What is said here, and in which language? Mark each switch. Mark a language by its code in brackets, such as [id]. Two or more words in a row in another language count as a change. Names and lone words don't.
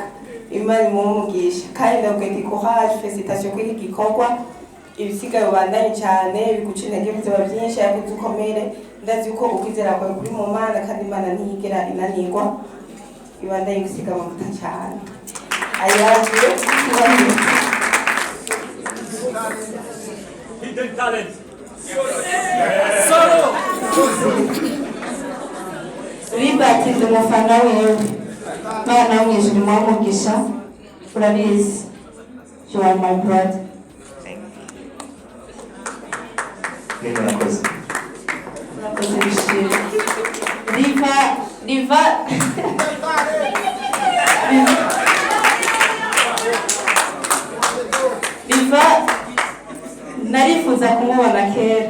[rn] Imana imumugisha kandi ndabwira ati [fr] courage, félicitations [rn] kuri iki gikorwa. Ibisigaye ubandanye cyane, biguca intege bizaba byinshi, ariko dukomere. Ndazi ko ukwizera kwawe kuri mu Mana, kandi Imana ntiyigera inanirwa. Ibandanye gusiga amavuta cyane. [en] I love you. Hidden talent. [rn] Solo. Liberty ndi umufana wewe. Mana w'ijuru mwamugisha, urabizi. [en] You are my brother. [rn] Murakoze bishimye. Riva narifuza kumubona kera.